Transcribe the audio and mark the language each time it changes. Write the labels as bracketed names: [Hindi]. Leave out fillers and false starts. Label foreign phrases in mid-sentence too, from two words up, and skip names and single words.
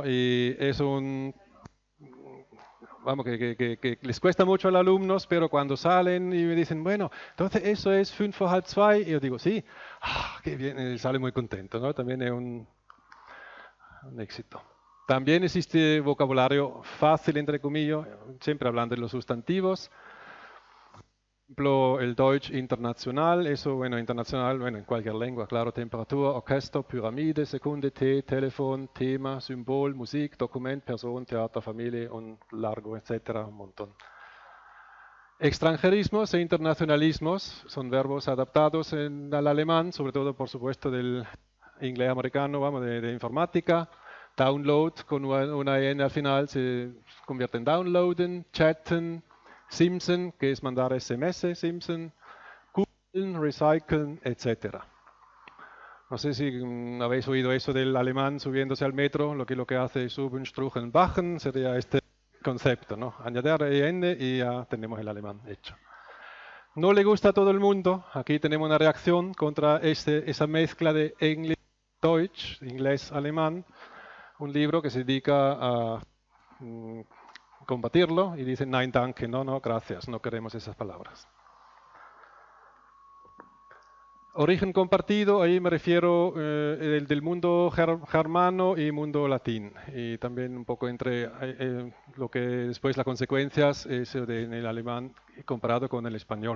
[Spanish] Y es vamos, que les cuesta mucho a los alumnos, pero cuando salen y me dicen, bueno, entonces eso es 2:05, y yo digo, sí, qué bien, sale muy contento, ¿no? También es un éxito. También existe vocabulario fácil, entre comillas, siempre hablando de los sustantivos. Por ejemplo, el Deutsch internacional, eso, bueno, internacional, bueno, en cualquier lengua, claro, [German] Temperatur, Orchester, Pyramide, Sekunde, T, Telefon, Tema, Symbol, Musik, Dokument, Person, Theater, Familie, [Spanish] un largo, etcétera, un montón. Extranjerismos e internacionalismos son verbos adaptados al alemán, sobre todo, por supuesto, del inglés americano, vamos, de informática. Download con una N al final se convierte en [German] downloaden, chatten, [Spanish] Simpson, que es mandar SMS, Simpson, Google, recyclen, etc. No sé si habéis oído eso del alemán subiéndose al metro, lo que hace suben, struchen, bajen, sería este concepto, ¿no? Añadir EN y ya tenemos el alemán hecho. No le gusta a todo el mundo, aquí tenemos una reacción contra esa mezcla de English-Deutsch, inglés-alemán, un libro que se dedica a combatirlo y dice [German] nein danke, [Spanish] no, gracias, no queremos esas palabras. Origen compartido, ahí me refiero del mundo germano y mundo latín, y también un poco entre lo que después las consecuencias en el alemán comparado con el español.